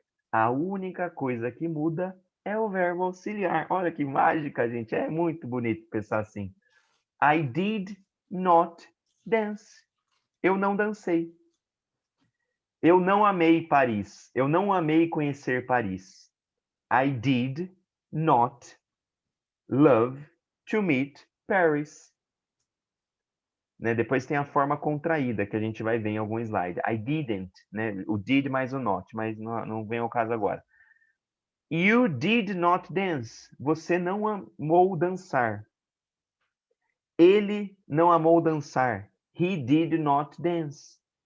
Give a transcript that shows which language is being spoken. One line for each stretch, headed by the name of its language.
Portuguese: A única coisa que muda é o verbo auxiliar. Olha que mágica, gente. É muito bonito pensar assim.
English: I did not dance.
Portuguese: Eu não dancei. Eu não amei Paris. Eu não amei conhecer Paris.
English: I did not love to meet Paris.
Portuguese: Né? Depois tem a forma contraída, que a gente vai ver em algum slide.
English: I didn't,
Portuguese: né? O did mais o not, mas não vem ao caso agora.
English: You did not dance.
Portuguese: Você não amou dançar. Ele não amou dançar.
English: He did not dance.